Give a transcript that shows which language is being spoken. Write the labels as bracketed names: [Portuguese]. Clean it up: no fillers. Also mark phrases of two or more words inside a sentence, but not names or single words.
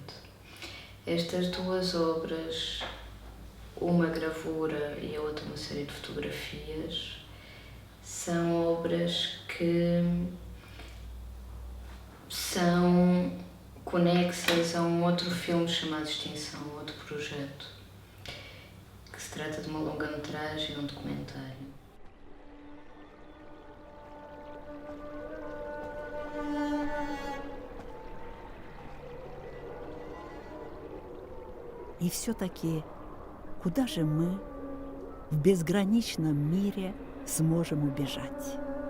[Portuguese] Estas duas obras, uma gravura e a outra uma série de fotografias, são obras que são conexas a um outro filme chamado Extinção, um outro projeto, que se trata de uma longa-metragem e um documentário. [Russian] И все-таки, куда же мы в безграничном мире сможем убежать?